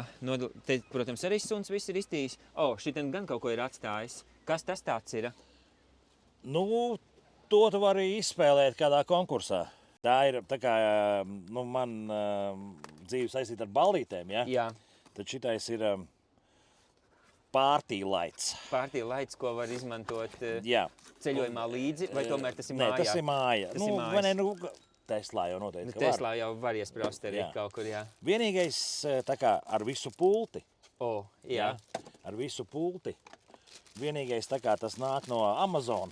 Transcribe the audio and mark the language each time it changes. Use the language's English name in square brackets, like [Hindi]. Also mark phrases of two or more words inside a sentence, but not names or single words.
[Latvian] Te, protams, arī suns viss ir iztījis. Šitien gan kaut ko ir atstājis. Kas tas tāds ir? To tu vari izspēlēt kādā konkursā. Tā ir tā kā man dzīve saistīta ar ballītēm, ja? Jā. Tad šitais ir [English] party lights. Party lights, [Latvian] ko var izmantot Jā. ceļojumā līdzi, vai tomēr tas ir Nē, mājā? tas ir māja. Tas ir mājas. Teslā jau noteikti, ka Teslā jau var iespraust arī Jā. kaut kur, jā. Vienīgais tā kā ar visu pulti. Jā. Ar visu pulti. Vienīgais tā kā tas nāk no Amazon.